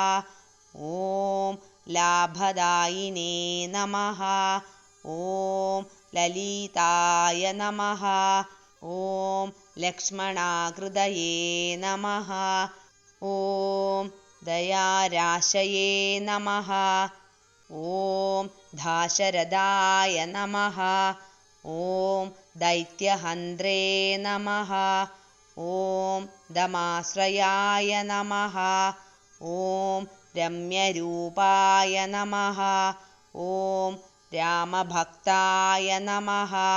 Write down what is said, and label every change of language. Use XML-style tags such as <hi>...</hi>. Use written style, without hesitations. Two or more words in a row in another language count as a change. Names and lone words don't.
<sa>ഓം ലാഭദായിനേ നമഃ. ഓം ലലിതായ നമഃ. ഓം ലക്ഷ്മണാകൃതയേ നമഃ. ഓം ദയാരാശയേ നമഃ. ॐ दाशरथाय नमः ॐ दैत्यहन्त्रे नमः ॐ दमाश्रयाय नमः ॐ रम्यरूपाय नमः ॐ रामभक्ताय नमः</sa>